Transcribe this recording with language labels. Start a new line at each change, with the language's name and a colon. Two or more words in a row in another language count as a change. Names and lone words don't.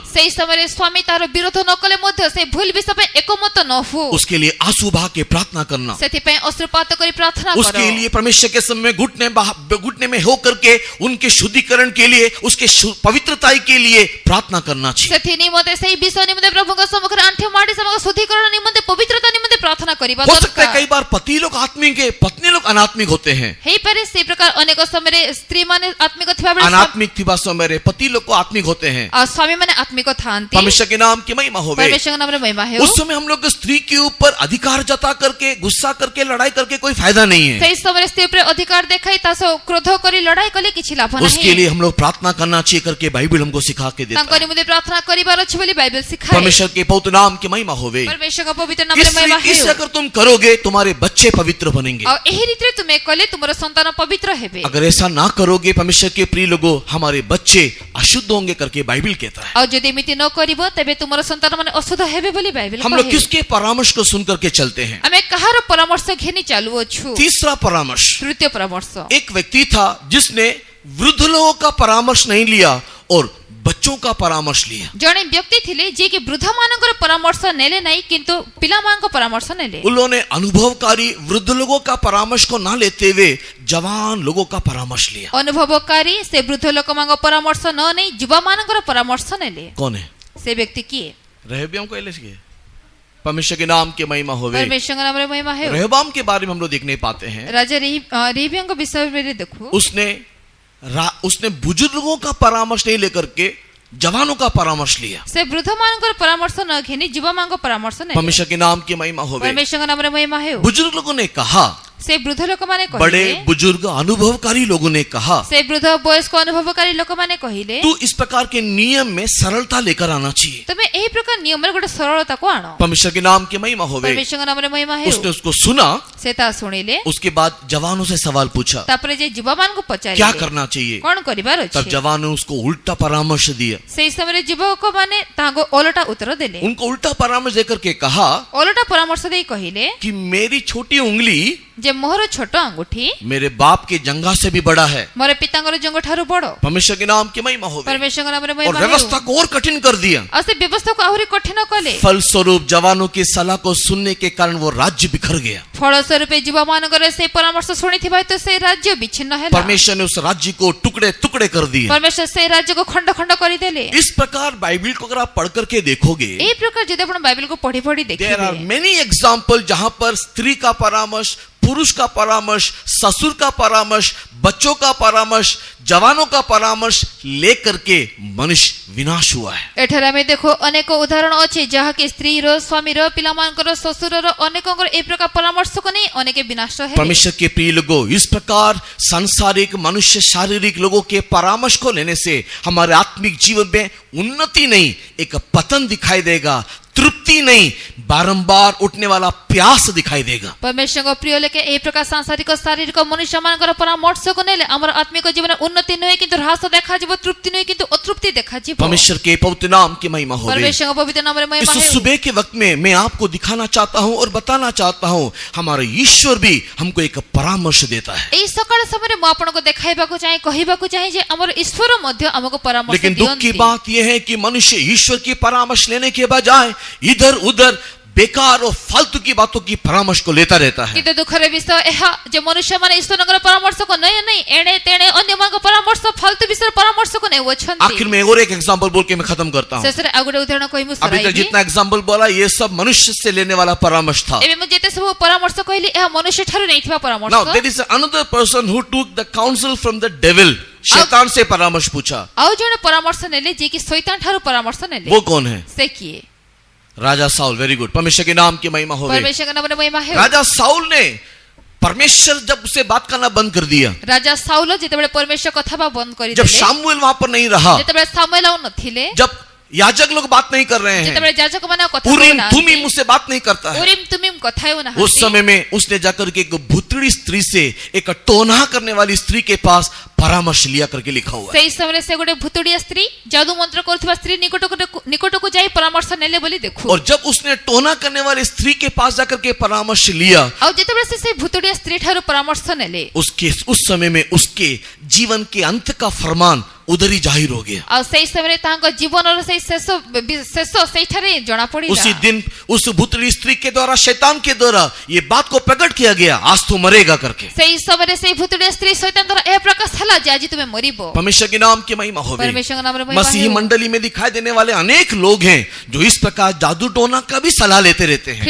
Hindi: सही समय स्वामी तार विरोध न कले मध्ये से भूल विषय पे एकमत न हो, उसके लिए आंसू बहा के प्रार्थना करना, सेति पे अश्रुपात करी प्रार्थना करो। उसके लिए परमेश्वर भविष्य के समय घुटने में हो करके उनके शुद्धिकरण के लिए, उसके पवित्रता के लिए प्रार्थना करना चाहिए।
Odia: ସେଥି ନିମନ୍ତେ ସେହି ବିଷୟ ନିମନ୍ତେ ପ୍ରଭୁଙ୍କ ସମ୍ମୁଖରେ ଆଣ୍ଠେ ମାଡ଼ି ସେମାନଙ୍କ ଶୁଦ୍ଧିକରଣ ନିମନ୍ତେ ପବିତ୍ରତା ନିମନ୍ତେ ପ୍ରାର୍ଥନା କରିବା
Hindi: हो सकता है
Odia: ଦରକାର।
Hindi: कई बार पति लोग आत्मिक है, पत्नी लोग अनात्मिक होते हैं।
Odia: ହେଇପାରେ ସେହି ପ୍ରକାର ଅନେକ ସମୟରେ ସ୍ତ୍ରୀ ମାନେ ଆତ୍ମିକ ଥିବା ବେଳେ
Hindi: अनात्मिक थिबा समय पति लोग को आत्मिक होते हैं।
Odia: ଆଉ ସ୍ୱାମୀ ମାନେ ଆତ୍ମିକ ଥାଆନ୍ତି।
Hindi: परमेश्वर के नाम की महिमा होवे।
Odia: परमेश्वरଙ୍କ ନାମରେ ମହିମା ହେଉ।
Hindi: उस समय हम लोग स्त्री के ऊपर अधिकार जता करके, गुस्सा करके, लड़ाई करके कोई फायदा नहीं है।
Odia: ସେହି ସମୟରେ ସ୍ତ୍ରୀ ଉପରେ ଅଧିକାର ଦେଖାଇ ତା ସହ କ୍ରୋଧ କରି ଲଢାଇ କଲେ କିଛି ଲାଭ
Hindi: उसके
Odia: ନାହିଁ।
Hindi: लिए हम लोग प्रार्थना करना चाहिए करके बाइबल हमको सिखा के देता
Odia: ତାଙ୍କ
Hindi: है।
Odia: ନିମନ୍ତେ ପ୍ରାର୍ଥନା କରିବାର ଅଛି ବୋଲି ବାଇବେଲ ଶିଖାଏ।
Hindi: परमेश्वर के पवित्र नाम की महिमा होवे।
Odia: परमेश्वरଙ୍କ ପବିତ୍ର ନାମରେ ମହିମା
Hindi: इससे
Odia: ହେଉ।
Hindi: अगर तुम करोगे तुम्हारे बच्चे पवित्र बनेंगे।
Odia: ଆଉ ଏହି ରୀତିରେ ତୁମେ କଲେ ତୁମର ସନ୍ତାନ ପବିତ୍ର ହେବେ।
Hindi: अगर ऐसा ना करोगे परमेश्वर के प्रिय लोगों, हमारे बच्चे अशुद्ध होंगे करके बाइबल कहता है।
Odia: ଆଉ ଯଦି ଏମିତି ନ କରିବ ତେବେ ତୁମର ସନ୍ତାନ ମାନେ ଅଶୁଦ୍ଧ ହେବେ ବୋଲି ବାଇବେଲ
Hindi: हम लोग
Odia: କହେ।
Hindi: किसके परामर्श को सुन करके चलते हैं?
Odia: ଆମେ କାହାର ପରାମର୍ଶ ଘେନି ଚାଲୁଅଛୁ?
Hindi: तीसरा परामर्श,
Odia: ତୃତୀୟ ପରାମର୍ଶ।
Hindi: एक व्यक्ति था जिसने वृद्ध लोगों का परामर्श नहीं लिया और बच्चों का परामर्श लिया।
Odia: ଜଣେ ବ୍ୟକ୍ତି ଥିଲେ ଯିଏ କି ବୃଦ୍ଧ ମାନଙ୍କର ପରାମର୍ଶ ନେଲେ ନାହିଁ କିନ୍ତୁ ପିଲାମାନଙ୍କ ପରାମର୍ଶ ନେଲେ।
Hindi: उन्होंने अनुभवकारी वृद्ध लोगों का परामर्श को ना लेते हुए जवान लोगों का परामर्श लिया।
Odia: ଅନୁଭବକାରୀ ସେ ବୃଦ୍ଧ ଲୋକମାନଙ୍କ ପରାମର୍ଶ ନ ନେଇ ଯୁବା ମାନଙ୍କର ପରାମର୍ଶ ନେଲେ।
Hindi: कौन है?
Odia: ସେ ବ୍ୟକ୍ତି କିଏ?
Hindi: रहब्याम को एलिस परमेश्वर के नाम की महिमा होवे।
Odia: परमेश्वरଙ୍କ ନାମରେ ମହିମା ହେଉ।
Hindi: रहबाम के बारे में हम लोग देखने पाते हैं।
Odia: ରାଜା ରେହବ୍ୟାମଙ୍କ ବିଷୟରେ ଦେଖୁ।
Hindi: उसने बुजुर्ग लोगों का परामर्श नहीं लेकर के जवानों का परामर्श लिया।
Odia: ସେ ବୃଦ୍ଧ ମାନଙ୍କର ପରାମର୍ଶ ନ ଘେନି ଯୁବା ମାନଙ୍କ ପରାମର୍ଶ ନେଲେ।
Hindi: परमेश्वर के नाम की महिमा होवे।
Odia: परमेश्वरଙ୍କ ନାମରେ ମହିମା ହେଉ।
Hindi: बुजुर्ग लोगों ने कहा,
Odia: ସେ ବୃଦ୍ଧ ଲୋକମାନେ
Hindi: बड़े
Odia: କହିଲେ,
Hindi: बुजुर्ग अनुभवकारी लोगों ने कहा,
Odia: ସେ ବୃଦ୍ଧ ବୟସ୍କ ଅନୁଭବକାରୀ ଲୋକମାନେ କହିଲେ,
Hindi: तू इस प्रकार के नियम में सरलता लेकर आना चाहिए।
Odia: ତମେ ଏହି ପ୍ରକାର ନିୟମରେ ଗୋଟେ ସରଳତାକୁ ଆଣ।
Hindi: परमेश्वर के नाम की महिमा होवे।
Odia: परमेश्वरଙ୍କ ନାମରେ ମହିମା ହେଉ।
Hindi: उसने उसको सुना,
Odia: ସେ ତା ଶୁଣିଲେ।
Hindi: उसके बाद जवानों से सवाल पूछा
Odia: ତାପରେ ଯେ ଯୁବା ମାନଙ୍କୁ
Hindi: क्या
Odia: ପଚାରିଲେ
Hindi: करना चाहिए।
Odia: କଣ କରିବାର
Hindi: तब
Odia: ଅଛି।
Hindi: जवान ने उसको उल्टा परामर्श दिया।
Odia: ସେହି ସମୟରେ ଯୁବକ ମାନେ ତାହାଙ୍କୁ ଓଲଟା ଉତ୍ତର ଦେଲେ।
Hindi: उनको उल्टा परामर्श देकर के कहा
Odia: ଓଲଟା ପରାମର୍ଶ ଦେଇ କହିଲେ
Hindi: कि मेरी छोटी उंगली
Odia: ଯେ ମୋର ଛୋଟ ଆଙ୍ଗୁଠି
Hindi: मेरे बाप के जंघा से भी बड़ा है।
Odia: ମୋର ପିତାଙ୍କର ଜଙ୍ଘ ଠାରୁ ବଡ଼।
Hindi: परमेश्वर के नाम की महिमा होवे।
Odia: परमेश्वरଙ୍କ ନାମରେ
Hindi: और
Odia: ମହିମା ହେଉ।
Hindi: व्यवस्था को और कठिन कर दिया।
Odia: ଆଉ ସେ ବ୍ୟବସ୍ଥାକୁ ଆହୁରି କଠିନ କଲେ।
Hindi: फलस्वरूप जवानों की सलाह को सुनने के कारण वो राज्य बिखर गया।
Odia: ଫଳସ୍ୱରୂପ ଯୁବା ମାନଙ୍କର ସେ ପରାମର୍ଶ ଶୁଣିଥିବା ହେତୁ ସେ ରାଜ୍ୟ ବିଚ୍ଛିନ୍ନ ହେଲା।
Hindi: परमेश्वर ने उस राज्य को टुकड़े टुकड़े कर दिया।
Odia: परमेश्वर ସେ ରାଜ୍ୟକୁ ଖଣ୍ଡ ଖଣ୍ଡ କରିଦେଲେ।
Hindi: इस प्रकार बाइबल को अगर आप पढ़ करके देखोगे,
Odia: ଏହି प्रकार ଯଦି ଆପଣ ବାଇବେଲକୁ ପଢି ପଢି
English: there are
Odia: ଦେଖିବେ
English: many example
Hindi: जहां पर स्त्री का परामर्श, पुरुष का परामर्श, ससुर का परामर्श, बच्चों का परामर्श, जवानों का परामर्श लेकर के मनुष्य विनाश हुआ है।
Odia: ଏଠାରେ ଆମେ ଦେଖୁ ଅନେକ ଉଦାହରଣ ଅଛି ଯାହାକି ସ୍ତ୍ରୀର, ସ୍ୱାମୀର, ପିଲାମାନଙ୍କର, ଶ୍ୱଶୁରର, ଅନେକଙ୍କର ଏହି ପ୍ରକାର ପରାମର୍ଶକୁ ନେଇ ଅନେକ ବିନାଶ ହେଲେ।
Hindi: परमेश्वर के प्रिय लोगों, इस प्रकार सांसारिक मनुष्य शारीरिक लोगों के परामर्श को लेने से हमारे आत्मिक जीवन में उन्नति नहीं, एक पतन दिखाई देगा। तृप्ति नहीं, बारंबार उठने वाला प्यास दिखाई देगा।
Odia: परमेश्वरଙ୍କ ପ୍ରିୟ ଲୋକେ ଏହି ପ୍ରକାର ସାଂସାରିକ ଶାରୀରିକ ମନୁଷ୍ୟମାନଙ୍କର ପରାମର୍ଶକୁ ନେଲେ ଆମର ଆତ୍ମିକ ଜୀବନ ଉନ୍ନତି ନୁହେଁ କିନ୍ତୁ ହ୍ରାସ ଦେଖାଯିବ, ତୃପ୍ତି ନୁହେଁ କିନ୍ତୁ ଅତୃପ୍ତି ଦେଖାଯିବ।
Hindi: परमेश्वर के पवित्र नाम की महिमा होवे।
Odia: परमेश्वरଙ୍କ ପବିତ୍ର ନାମରେ ମହିମା
Hindi: इस
Odia: ହେଉ।
Hindi: सुबह के वक्त में मैं आपको दिखाना चाहता हूं और बताना चाहता हूं, हमारा ईश्वर भी हमको एक परामर्श देता है।
Odia: ଏହି ସକାଳ ସମୟରେ ମୁଁ ଆପଣଙ୍କୁ ଦେଖାଇବାକୁ ଚାହେଁ, କହିବାକୁ ଚାହେଁ ଯେ ଆମର ଈଶ୍ୱର ମଧ୍ୟ ଆମକୁ ପରାମର୍ଶ
Hindi: लेकिन दुख की
Odia: ଦିଅନ୍ତି।
Hindi: बात यह है कि मनुष्य ईश्वर की परामर्श लेने के बजाय इधर उधर बेकार और फालतू की बातों की परामर्श को लेता रहता है।
Odia: କିନ୍ତୁ ଦୁଃଖର ବିଷୟ ଏହା ଯେ ମନୁଷ୍ୟମାନେ ଈଶ୍ୱରଙ୍କର ପରାମର୍ଶକୁ ନେଇ ଏଣେ ତେଣେ ଅନ୍ୟମାନଙ୍କ ପରାମର୍ଶ ଫାଲତୁ ବିଷୟରେ ପରାମର୍ଶକୁ ନେଉଅଛନ୍ତି।
Hindi: आखिर में और एक एग्जांपल बोल के मैं खत्म करता हूं।
Odia: ଶେଷରେ ଆଉ ଗୋଟେ ଉଦାହରଣ କହି ମୁଁ
Hindi: अभी तक
Odia: ସରାଇବି।
Hindi: जितना एग्जांपल बोला ये सब मनुष्य से लेने वाला परामर्श था।
Odia: ଏବେ ମୁଁ ଯେତେ ସବୁ ପରାମର୍ଶ କହିଲି ଏହା ମନୁଷ୍ୟ ଠାରୁ ନେଇଥିବା ପରାମର୍ଶ।
English: Now there is another person who took the counsel from the devil.
Hindi: शैतान से परामर्श पूछा।
Odia: ଆଉ ଜଣେ ପରାମର୍ଶ ନେଲେ ଯିଏ କି ଶୈତାନ ଠାରୁ ପରାମର୍ଶ ନେଲେ।
Hindi: वो कौन है?
Odia: ସେ କିଏ?
Hindi: राजा साउल।
English: very good,
Hindi: परमेश्वर के नाम की महिमा होवे।
Odia: परमेश्वरଙ୍କ ନାମରେ ମହିମା ହେଉ।
Hindi: राजा साउल ने परमेश्वर जब उसे बात करना बंद कर दिया,
Odia: ରାଜା ସାଉଲ ଯେତେବେଳେ ପରମେଶ୍ୱର କଥା ବା ବନ୍ଦ
Hindi: जब
Odia: କରିଦେଲେ,
Hindi: शामुएल वहां पर नहीं रहा,
Odia: ଯେତେବେଳେ ସାମୁଏଲ ଆଉ ନଥିଲେ,
Hindi: जब याजक लोग बात नहीं कर रहे हैं,
Odia: ଯେତେବେଳେ ଯାଜକ ମାନେ ଆଉ କଥା
Hindi: उरीम
Odia: କହୁନାହାନ୍ତି,
Hindi: तुमीम उससे बात नहीं करता है,
Odia: ଉରିମ ତୁମିମ କଥା
Hindi: उस
Odia: ହେଉନାହାନ୍ତି,
Hindi: समय में उसने जाकर के एक भुतड़ी स्त्री से, एक टोना करने वाली स्त्री के पास परामर्श लिया करके लिखा हुआ है।
Odia: ସେଇ ସମୟରେ ସେ ଗୋଟେ ଭୁତୁଡ଼ିଆ ସ୍ତ୍ରୀ, ଯାଦୁ ମନ୍ତ୍ର କରୁଥିବା ସ୍ତ୍ରୀ ନିକଟକୁ ଯାଇ ପରାମର୍ଶ ନେଲେ ବୋଲି ଦେଖୁ।
Hindi: और जब उसने टोना करने वाली स्त्री के पास जाकर के परामर्श लिया,
Odia: ଆଉ ଯେତେବେଳେ ସେ ସେଇ ଭୁତୁଡ଼ିଆ ସ୍ତ୍ରୀ ଠାରୁ ପରାମର୍ଶ ନେଲେ,
Hindi: उस समय में उसके जीवन के अंत का फरमान उधर ही जाहिर हो गया।
Odia: ଆଉ ସେଇ ସମୟରେ ତାଙ୍କ ଜୀବନର ସେଇ ଶେଷ ସେଇଠାରେ ଜଣା ପଡ଼ିଲା।
Hindi: उसी दिन उस भूतली स्त्री के द्वारा, शैतान के द्वारा ये बात को प्रकट किया गया, आज तू मरेगा करके।
Odia: ସେଇ ସମୟରେ ସେଇ ଭୂତୁଡ଼ିଆ ସ୍ତ୍ରୀ ଶୈତାନ ଦ୍ୱାରା ଏହା ପ୍ରକାଶ ହେଲା ଯେ ଆଜି ତୁମେ ମରିବ।
Hindi: परमेश्वर के नाम की महिमा होवे।
Odia: परमेश्वरଙ୍କ ନାମରେ ମହିମା
Hindi: मसीही
Odia: ହେଉ।
Hindi: मंडली में दिखाई देने वाले अनेक लोग हैं जो इस प्रकार जादू टोना का भी सलाह लेते रहते हैं।